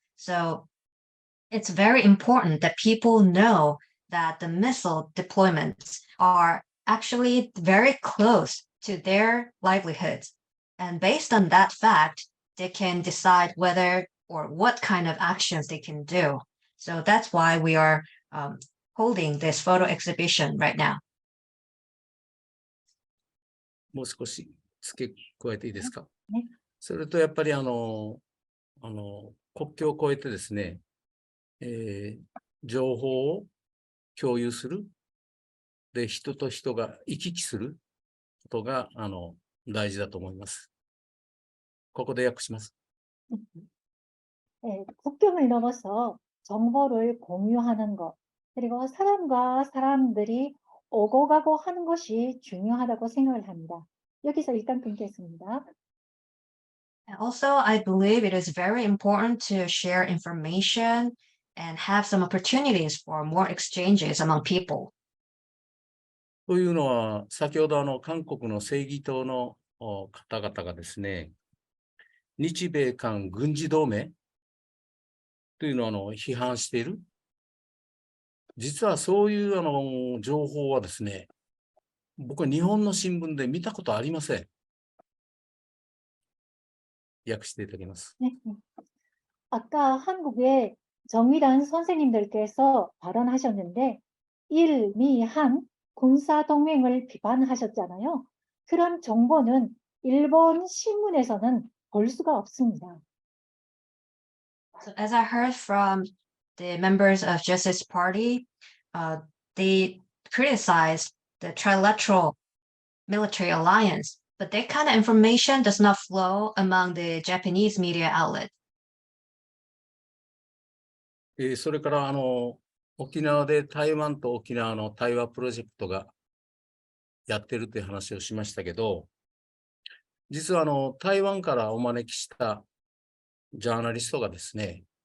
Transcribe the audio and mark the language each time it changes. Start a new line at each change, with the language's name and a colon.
English: So it's very important that people know that the missile deployments are actually very close to their livelihoods. And based on that fact, they can decide whether or what kind of actions they can do. So that's why we are holding this photo exhibition right now.
Japanese: もう少し付け加えていいですか？ね。それとやっぱり国境を越えてですね、情報を共有する。で、人と人が行き来することが大事だと思います。ここで訳します。
Korean: 국경을 넘어서 정보를 공유하는 것, 그리고 사람과 사람들이 오고 가고 하는 것이 중요하다고 생각을 합니다. 여기서 일단 끊겠습니다.
English: And also, I believe it is very important to share information and have some opportunities for more exchanges among people.
Japanese: というのは、先ほど韓国の正義党の方々がですね、日米韓軍事同盟というのを批判している。実はそういう情報はですね、僕は日本の新聞で見たことありません。訳していただきます。
Korean: 네. 아까 한국의 정의란 선생님들께서 발언하셨는데 일, 미, 한 군사동맹을 비판하셨잖아요. 그런 정보는 일본 신문에서는 볼 수가 없습니다.
English: So as I heard from the members of Justice Party, they criticized the trilateral military alliance, but that kind of information does not flow among the Japanese media outlet.
Japanese: それから沖縄で台湾と沖縄の対話プロジェクトがやってるという話をしましたけど、実は台湾からお招きしたジャーナリストがですね、